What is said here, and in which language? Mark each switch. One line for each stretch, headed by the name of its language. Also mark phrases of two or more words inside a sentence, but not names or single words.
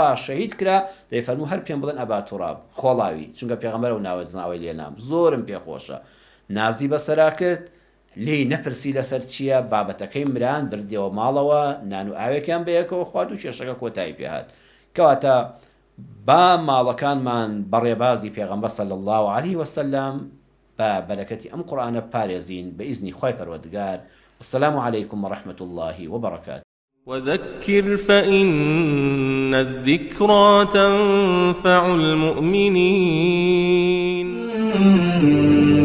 Central Kurdish: شەهید کرا دەیفەرموو هەر پێم بڵێن ئەبا توراب خۆڵاوی چونکە پێغەمبەر ئەو ناوە زناوی لێنام زۆرم پێخۆشە نازی بەسەرا کرد لێی نەپرسی لەسەر چییە بابەتەکەی مران بردیەوە ماڵەوە نان و ئاوێکیان بەیەکەوە خوارد و کێشەکە کۆتایی پێهات کەواتە با ماڵەکانمان بەڕێبازی پێغەمبەر
Arabic: صلی الله علیه وسلم
Central Kurdish: بە بەرەکەتی ئەم قورئانە پارێزین بە ئیزنی خوای پەروەردگار.
Arabic: السلام عليكم ورحمة الله وبركاته. وذكر فإن الذكرى تنفع المؤمنين